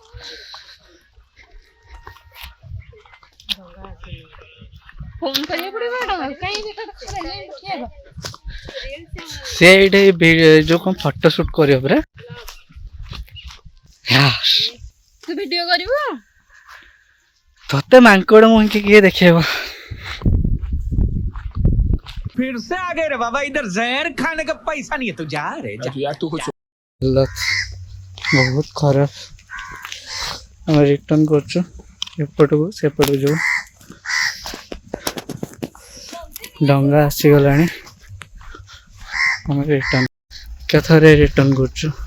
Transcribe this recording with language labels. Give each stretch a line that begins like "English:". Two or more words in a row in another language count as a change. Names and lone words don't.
Odia: ଫୋନ କରିବାକୁ ପଡିବ ସେ ଏଇଠି ଯୋଉ କଣ ଫଟୋ ସୁଟ କରିବ ପରା। ତୁ ଭିଡିଓ କରିବୁ? ତତେ ମାଙ୍କଡ ମୁହଁକି କିଏ ଦେଖେଇବ?
Hindi: फिर से आ गए रे बाबा, इधर जहर खाने का पैसा नहीं है तो जा रे जा। यार तू कुछ
Odia: ବହୁତ ଖରାପ। ଆମେ ରିଟର୍ନ କରୁଛୁ ଏପଟକୁ, ସେପଟକୁ ଯିବୁ। ଡଙ୍ଗା ଆସିଗଲାଣି, ଆମେ ରିଟର୍ନ କେଥରେ ରିଟର୍ନ କରୁଛୁ।